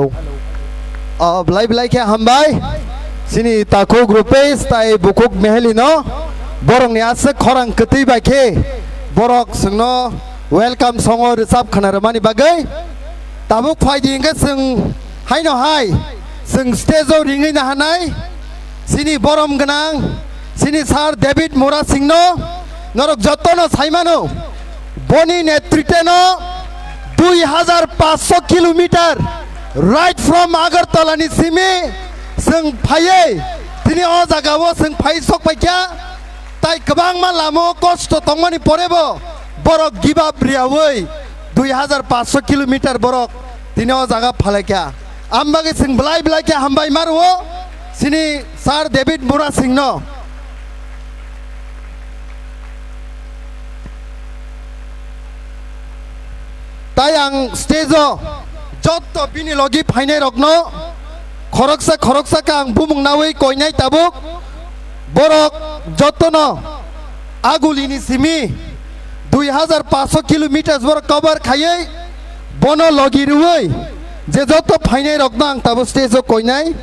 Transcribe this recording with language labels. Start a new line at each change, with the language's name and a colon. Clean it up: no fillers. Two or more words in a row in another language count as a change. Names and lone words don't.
Kok Borok: Belai belai ke hambai sini taku grupes tai bukuk meheli no borong ni ase khorang keti bai ke borok sungno welcome songo resap khana mani bagai tabuk phai ding ke sung hai no hai sung stage o ringai na hanai sini borom ganang sini sar David Mura Singh no norok jotono saimano boni netritwe no 2500
English: kilometer right from
Kok Borok: Agartala ni simi sung phaye tini o jaga o sung phai sok paikya tai kabang ma lamo kosto tongmani porebo borok
English: give up
Kok Borok: riawoi 2500 kilometer borok tini o jaga phalekya ambage sung blai blai ke hambai marwo sini sir David Mura Singh no tai ang stage o joto bini logi phainai rokno khoroksa kang bumung nawei koinai tabuk borok jotono agulini simi 2500 kilometers borok cover khayai bono logi ruwei je joto phainai rokno ang tabu stage o koinai